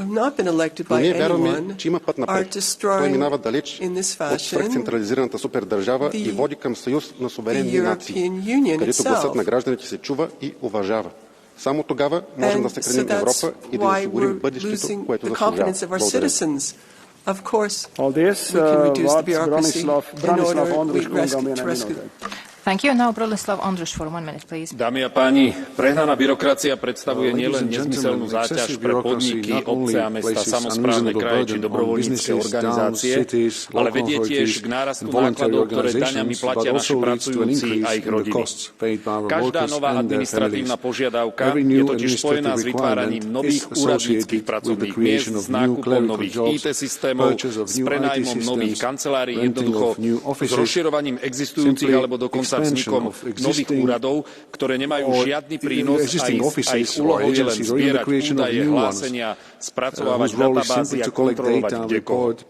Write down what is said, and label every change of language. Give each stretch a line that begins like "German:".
Bulgarian: Но ние вярваме, че има път напред. Той минава далеч от свръхцентрализираната супердържава и води към съюз на суверенни нации, където гласът на гражданите се чува и уважава. Само тогава можем да съхраним Европа и да осигурим бъдещето, което заслужава. Благодаря.
English: Of course, we can reduce the bureaucracy in order to rescue. Thank you. Now Bronislav Andruš for 1 minute, please.
Slovak: Dámy a páni, prehnaná byrokracia predstavuje nielen nezmyselnú záťaž pre podniky, obce a mesta, samosprávne kraje či dobrovoľnícke organizácie, ale vedie tiež k nárastu nákladov, ktoré daňami platia naši pracujúci a ich rodiny. Každá nová administratívna požiadavka je totiž spojená s vytváraním nových úradníckych pracovných miest, s nákupom nových IT systémov, s prenájmom nových kancelárií, jednoducho s rozširovaním existujúcich alebo dokonca vznikom nových úradov, ktoré nemajú žiadny prínos a ich úlohou je len zbierať údaje, hlásenia, spracovávať databázy a kontrolovať kdekoho.